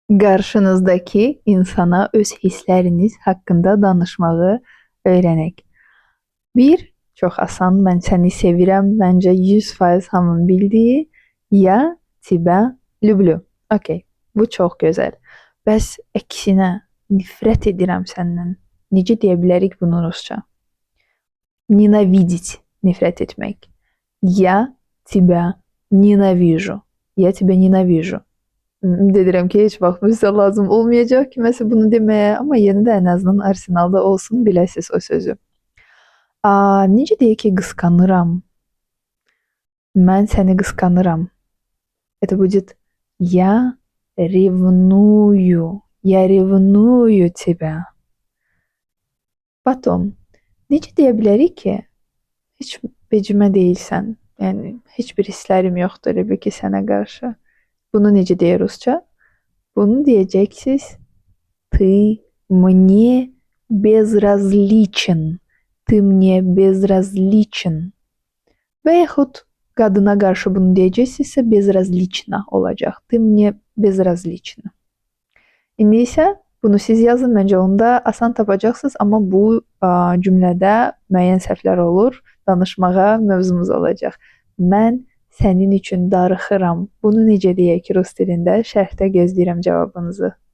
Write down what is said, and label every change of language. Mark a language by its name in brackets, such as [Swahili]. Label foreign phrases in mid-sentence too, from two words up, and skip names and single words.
[Azerbaijani] Qarşınızdakı insana öz hissləriniz haqqında danışmağı öyrənək. Bir, çox asan, mən səni sevirəm, məncə 100% hamının bildiyi, ya [Russian] тебя люблю. [Azerbaijani] Okay, bu çox gözəl. Bəs əksinə, nifrət edirəm səndən. Necə deyə bilərik bunu rusca? Ненавидеть, nifrət etmək. [Russian] Я тебя ненавижу. Я тебя ненавижу. [Azerbaijani] Ümid edirəm ki, heç vaxt bizə lazım olmayacaq kiməsə bunu deməyə, amma yenə də ən azından arsenalda olsun, biləsiz o sözü. Necə deyək ki, qısqanıram. Mən səni qısqanıram. [Russian] Это будет я ревную. Я ревную тебя. Потом, [Azerbaijani] necə deyə bilərik ki, heç vecimə deyilsən. Yəni, heç bir hisslərim yoxdur elə bil ki, sənə qarşı. Bunu necə deyir rusca? Bunu deyəcəksiniz. [Russian] Ты мне безразличен. Ты мне безразличен. [Azerbaijani] Və yaxud qadına qarşı bunu deyəcəksinizsə безразлично olacaq. [Russian] Ты мне безразлична. [Azerbaijani] İndi isə bunu siz yazın, məncə onda asan tapacaqsınız, amma bu cümlədə müəyyən səhvlər olur. Danışmağa mövzumuz olacaq. Mən sənin üçün darıxıram. Bunu necə deyək rus dilində? Şərhdə gözləyirəm cavabınızı.